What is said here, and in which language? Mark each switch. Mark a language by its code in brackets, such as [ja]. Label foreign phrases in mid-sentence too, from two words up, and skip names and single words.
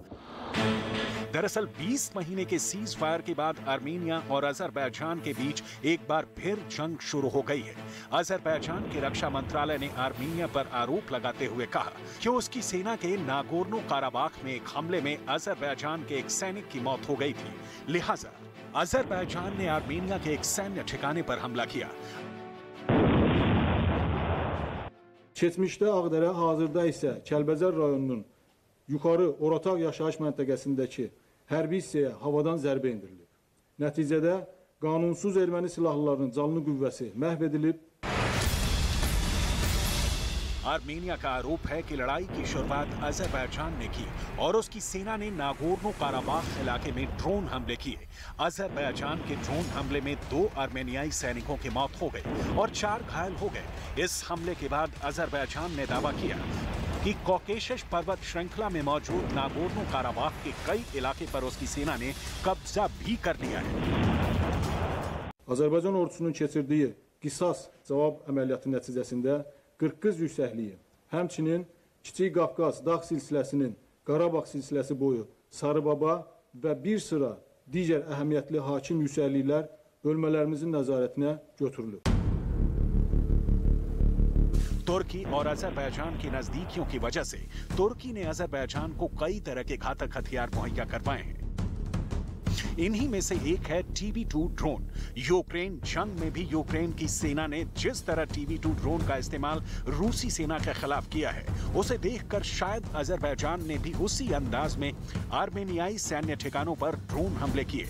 [hi] दरअसल 20 महीने के सीज फायर के बाद आर्मेनिया और अजरबैजान के बीच एक बार फिर जंग शुरू हो गई है। अजरबैजान के रक्षा मंत्रालय ने आर्मेनिया पर आरोप लगाते हुए कहा कि उसकी सेना के नागोर्नो काराबाख में एक हमले में अजरबैजान के एक सैनिक की मौत हो गई थी। लिहाजा अजरबैजान ने आर्मेनिया के एक सैन्य ठिकाने पर हमला किया। [az] Keçmişdə Ağdərə, hazırda isə Kəlbəcər rayonunun yuxarı Orataq yaşayış məntəqəsindəki hərbi hissəyə havadan zərbə endirilib. Nəticədə qanunsuz erməni silahlılarının canlı qüvvəsi məhv edilib. [hi] आर्मेनिया का आरोप है कि लड़ाई की शुरुआत अजरबैजान ने की और उसकी सेना ने नागोर्नो काराबाख इलाके में ड्रोन हमले किए। अजरबैजान के ड्रोन हमले में 2 आर्मेनियाई सैनिकों की मौत हो गई और 4 घायल हो गए। इस हमले के बाद अजरबैजान ने दावा किया कि कॉकेशस पर्वत श्रृंखला में मौजूद नागोर्नो काराबाख के कई इलाके पर उसकी सेना ने कब्जा भी कर लिया है। [az] Azərbaycan ordusunun keçirdiyi qisas cavab əməliyyatı nəticəsində 40 yüksəkliyi, həmçinin Kiçik Qafqaz dağ silsiləsinin Qarabağ silsiləsi boyu Sarıbaba və bir sıra digər əhəmiyyətli hakim yüksəkliklər bölmələrimizin nəzarətinə götürülüb. [hi] तुर्की और अजरबैजान की नजदीकियों की वजह से तुर्की ने अजरबैजान को कई तरह के घातक हथियार मुहैया करवाए हैं। इन्हीं में से एक है TB2 ड्रोन। यूक्रेन जंग में भी यूक्रेन की सेना ने जिस तरह TB2 ड्रोन का इस्तेमाल रूसी सेना के खिलाफ किया है, उसे देखकर शायद अजरबैजान ने भी उसी अंदाज में आर्मेनियाई सैन्य ठिकानों पर ड्रोन हमले किए।